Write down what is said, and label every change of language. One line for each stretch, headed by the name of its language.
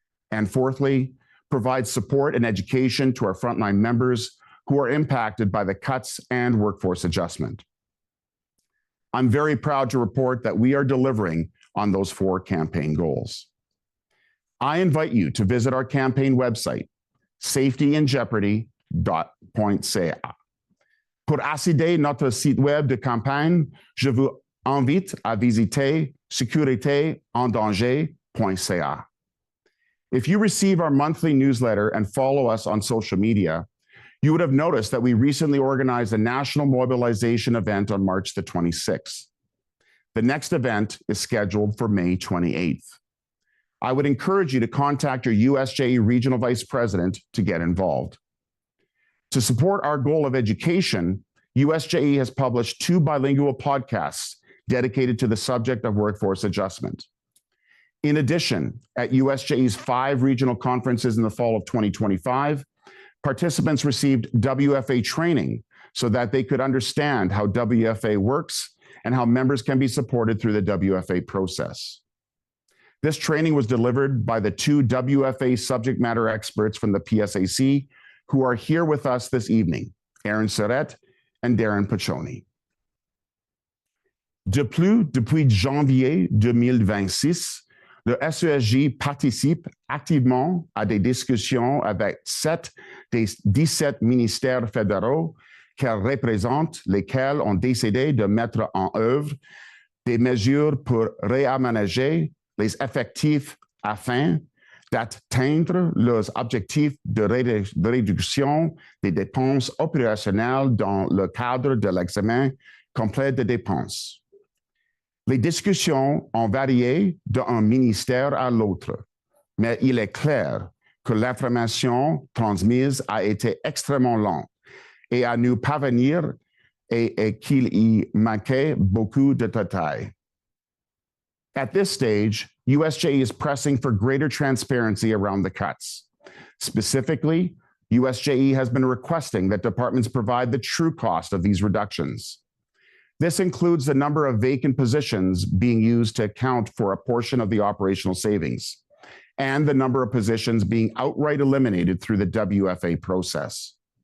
English: And fourthly, provide support and education to our frontline members who are impacted by the cuts and workforce adjustment. I'm very proud to report that we are delivering on those 4 campaign goals. I invite you to visit our campaign website, safetyinjeopardy.ca.
French: Pour accéder à notre site web de campagne, je vous invite à visiter sécuritéendanger.ca.
English: If you receive our monthly newsletter and follow us on social media, you would have noticed that we recently organized a national mobilization event on March the 26th. The next event is scheduled for May 28th. I would encourage you to contact your USJE Regional Vice President to get involved. To support our goal of education, USJE has published 2 bilingual podcasts dedicated to the subject of workforce adjustment. In addition, at USJE's 5 regional conferences in the fall of 2025, participants received WFA training so that they could understand how WFA works and how members can be supported through the WFA process. This training was delivered by the 2 WFA subject matter experts from the PSAC who are here with us this evening, Aaron Surette and Darren Paccioni.
French: De plus, depuis janvier 2026, le SESJ participe activement à des discussions avec 7 des 17 ministères fédéraux qu'elle représente, lesquels ont décidé de mettre en œuvre des mesures pour réaménager les effectifs afin d'atteindre leurs objectifs de réduction des dépenses opérationnelles dans le cadre de l'examen complet des dépenses. Les discussions ont varié d'un ministère à l'autre, mais il est clair que l'information transmise a été extrêmement lente et à nous parvenir et qu'il y manquait beaucoup de détails.
English: At this stage, USJE is pressing for greater transparency around the cuts. Specifically, USJE has been requesting that departments provide the true cost of these reductions. This includes the number of vacant positions being used to account for a portion of the operational savings, and the number of positions being outright eliminated through the WFA process.